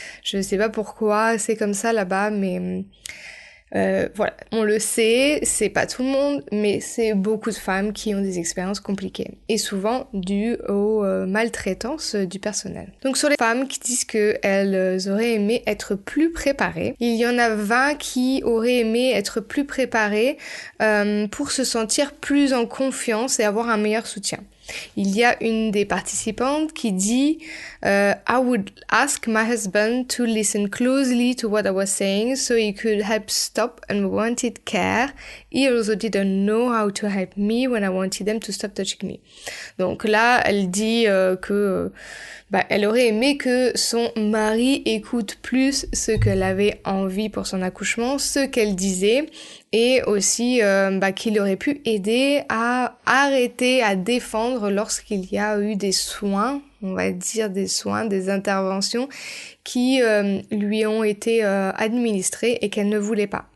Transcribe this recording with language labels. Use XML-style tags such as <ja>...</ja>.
<fr>Je sais pas pourquoi c'est comme ça là-bas, mais voilà, on le sait, c'est pas tout le monde, mais c'est beaucoup de femmes qui ont des expériences compliquées et souvent dues aux maltraitances du personnel. Donc sur les femmes qui disent qu'elles auraient aimé être plus préparées, il y en a 20 qui auraient aimé être plus préparées pour se sentir plus en confiance et avoir un meilleur soutien. Il y a une des participantes qui dit</fr> <en>I would ask my husband to listen closely to what I was saying so he could help stop unwanted care. He also didn't know how to help me when I wanted them to stop touching me.</en> <fr>Donc là, elle dit que elle aurait aimé que son mari écoute plus ce qu'elle avait envie pour son accouchement, ce qu'elle disait, et aussi qu'il aurait pu aider à arrêter, à défendre lorsqu'il y a eu des soins, on va dire des soins, des interventions qui lui ont été administrées et qu'elle ne voulait pas.</fr>